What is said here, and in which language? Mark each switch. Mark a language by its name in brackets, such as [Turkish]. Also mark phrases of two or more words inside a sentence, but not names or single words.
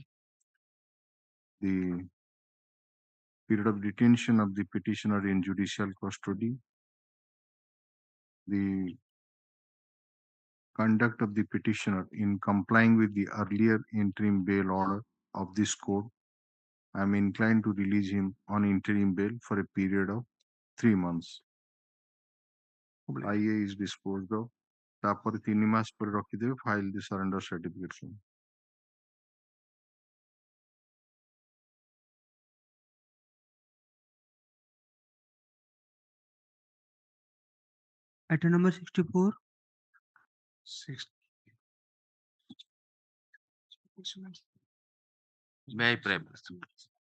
[English] The period of detention of the petitioner in judicial custody, the conduct of the petitioner in complying with the earlier interim bail order of this court, I am inclined to release him on interim bail for a period of 3 months. IA is disposed of. [Odia] ତାପରେ 3 ମାସ ପରେ ରଖିଦେବେ [English] file the surrender certificate. Item number 64. May I pray?